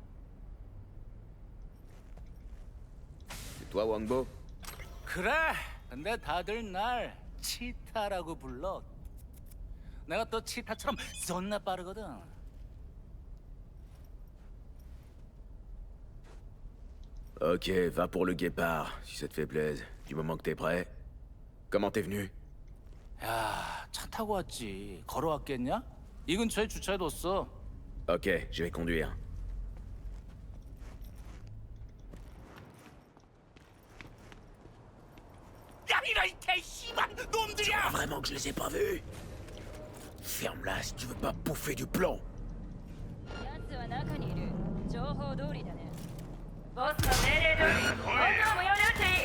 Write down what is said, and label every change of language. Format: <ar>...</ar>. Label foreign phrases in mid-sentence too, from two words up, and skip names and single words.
<fr>C'est toi, Wangbo?</fr> <ko>그래. 근데 다들 날 치타라고 불러. 내가 또 치타처럼 존나 빠르거든.</ko> <fr>Ok, va pour le guépard, si ça te fait plaisir. Du moment que t'es prêt. Comment t'es venu?</fr> <ko>야, 차 타고 왔지. 걸어왔겠냐? 이 근처에 주차해뒀어.</ko> <fr>Ok, je vais conduire.</fr> <ko>야, 이런 개씨발 놈들이야!</ko> <fr>Vraiment que je les ai pas vus? Ferme-la si tu veux pas bouffer du plomb.</fr> <ja>奴は中にいる。情報通りだね。ボスの命令通り、本当無用で撃っていい。</ja>